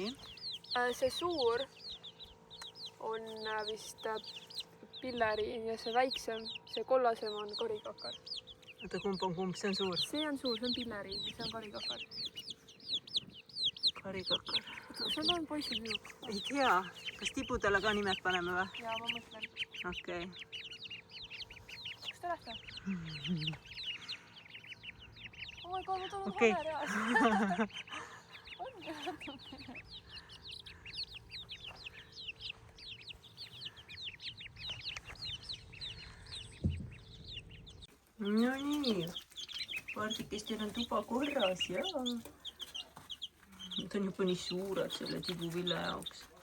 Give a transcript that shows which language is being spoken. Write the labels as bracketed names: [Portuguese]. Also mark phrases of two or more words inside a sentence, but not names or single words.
[Estonian] See suur on vist pilleri ja see väiksem, see kollasem on karikakar. Oota, kumb on kumb? See on suur. See on suur, see on pilleri ja see on karikakar. Karikakar. Kas nad on poiss või tüdruk? Ei tea. Kas tibudele ka nimed paneme või? Jaa, ma mõtlen. Okei. Kas te lähete? [English] Oh my god, [Estonian] ma tulen Okei. vale reas. Ongi natukene. No nii. Pardikestel on tuba korras ja nad on juba nii suured selle tibuvilla jaoks.